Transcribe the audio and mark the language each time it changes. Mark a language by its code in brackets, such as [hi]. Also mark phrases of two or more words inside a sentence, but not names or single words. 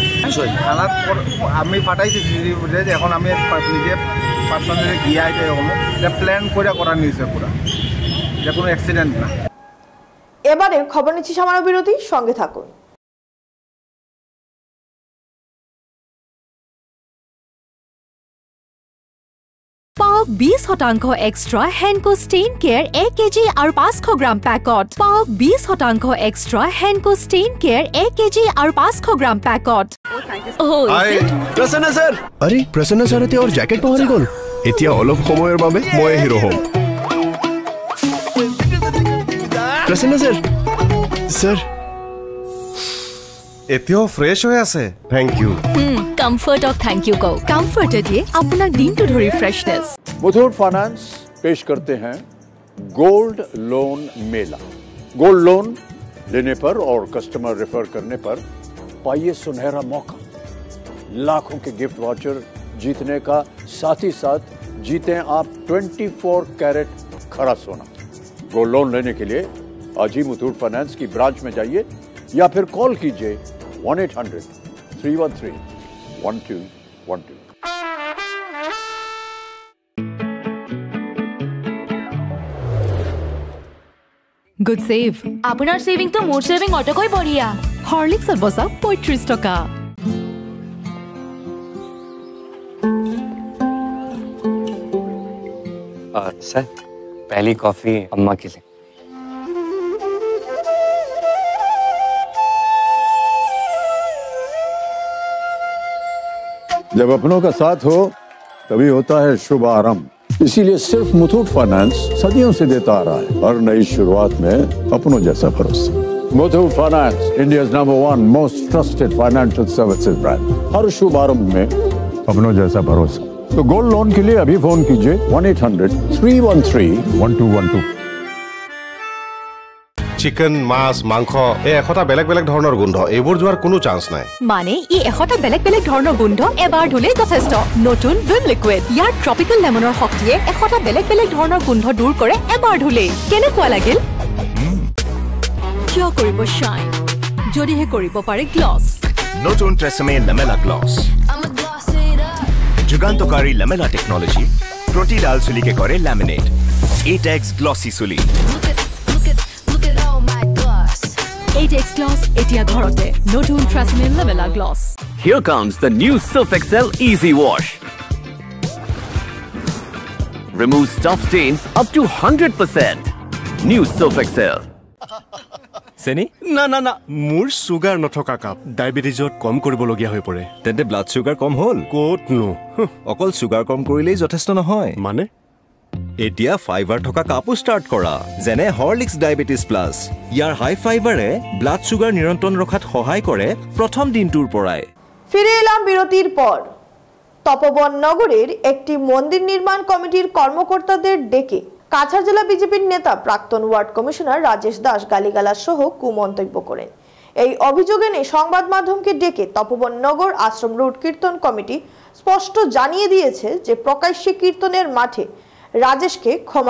[bn] থানার আমি পাঠাইছি [en] CCTV footage, [bn] এখন আমি নিজে পার্সোনালি গিয়া এরকম এটা প্ল্যান করে করা নিয়েছে পুরা, এটা কোনো অ্যাক্সিডেন্ট না। এবারে খবর নিচ্ছি সামান্য বিরতি, সঙ্গে থাকুন। [as] পাওক 20% এক্সট্রা হেনকো ষ্টেইন কেয়াৰ 1 কেজি আৰু 500 গ্ৰাম পেকত। পাওক 20% এক্সট্ৰা হেনকো ষ্টেইন কেয়াৰ 1 কেজি আৰু 500 গ্ৰাম পেকত। প্ৰসন্ন ছাৰ, আৰে প্ৰসন্ন ছাৰ এতিয়া ওর জ্যাকেট পাহৰি গ'ল। এতিয়া অলপ সময়ৰ বাবে মই হিৰো হ'ম। প্ৰসন্ন ছাৰ, ছাৰ এতিয়াও ফ্ৰেছ হৈ আছে। [en] thank you. [as] কমফৰ্টক [en] thank you [as] কও। কমফৰ্টে দিয়ে আপোনাৰ দিনটো ধৰি ফ্ৰেছনেছ। [hi] मुथूट फाइनेंस पेश करते हैं [en] gold loan [hi] मेला। [en] gold loan [hi] लेने पर और [en] customer refer [hi] करने पर पाइए सुनहरा मौका, लाखों के [en] gift voucher [hi] जीतने का, साथ ही साथ जीते आप 24 कैरेट खरा सोना। [en] gold loan [hi] लेने के लिए आज ही मुथूट फाइनेंस की ब्रांच में जाइए या फिर कॉल कीजिए 1-800-313-1212। [en] Good save. [as] আপোনাৰ সেভিং তো মোৰ সেভিং অটকৈ বঢ়িয়া। হৰলিক্সত বচাওক 35 টকা। [hi] सर, पहली कॉफी अम्मा के लिए। जब अपनों का साथ हो तभी होता है शुभ आरंभ। इसीलिए सिर्फ मुथूट फाइनेंस सदियों से देता आ रहा है हर नई शुरुआत में अपनों जैसा भरोसा। [en] Muthoot Finance, India's number 1 most trusted financial services brand. [hi] हर शुभ आरंभ में अपनों जैसा भरोसा। तो [en] gold loan [hi] के लिए अभी फोन कीजिए 1-800-313-1212। [as] চিকেন, মাছ, মাংস এই এশটা বেলেগ বেলেগ ধৰণৰ গোন্ধ, এইবোৰ যোৱাৰ কোনো চান্স নাই। মানে ই এশটা বেলেগ বেলেগ ধৰণৰ গোন্ধ এবাৰ ধুলে যথেষ্ট। নতুন ভিম লিকুইড, ইয়াৰ [en] tropical lemon's [as] শক্তিয়ে এশটা বেলেগ বেলেগ ধৰণৰ গোন্ধ দূৰ কৰে এবাৰ ধুলে। কেনেকুৱা লাগিল? কিয় কৰিব শ্বাইন যদিহে কৰিব পাৰে গ্লছ। নতুন ট্ৰেছমে লেমেলা গ্লছ, যুগান্তকাৰী [en] lamella technology, [as] প্ৰতিডাল চুলিকে কৰে লেমিনেট। এটেক্স গ্লসি চুলি। 8X Gloss এতিয়া ঘৰতে নতুন ট্ৰেছমিল লেভেলা গ্লছ [en] Here comes the new Surf Excel Easy Wash. Remove stuff stains up to 100%. New Surf Excel. [as] চেনি না না না মোৰ সুগাৰ নথকা কাপ ডায়াবেটিছত কম কৰিবলগীয়া হৈ পৰে তেন্তে [en] blood sugar [as] কম হ'ল ক'তনো অকল সুগাৰ কম কৰিলেই যথেষ্ট নহয় মানে এতিয়া ফাইবাৰ থকা কাপো ষ্টাৰ্ট কৰা যেনে হৰলিক্স ডায়াবেটিছ প্লাছ ইয়াৰ হাই ফাইবাৰে [en] blood sugar [as] নিয়ন্ত্ৰণ ৰখাত সহায় কৰে প্ৰথম দিনটোৰ পৰাই [bn] ফিরে এলাম বিরতির পর তপবন নগরের একটি মন্দির নির্মাণ কমিটির কর্মকর্তাদের ডেকে কাছাড় জেলা বিজেপির নেতা প্রাক্তন [en] ward commissioner [bn] রাজেশ দাস গালিগালাজ সহ কুমন্তব্য করেন এই অভিযোগে নিয়ে সংবাদ মাধ্যমকে ডেকে তপবন নগর আশ্রম রুট কীর্তন কমিটি স্পষ্ট জানিয়ে দিয়েছে যে প্রকাশ্যে কীর্তনের মাঠে রাজেশকে ক্ষমা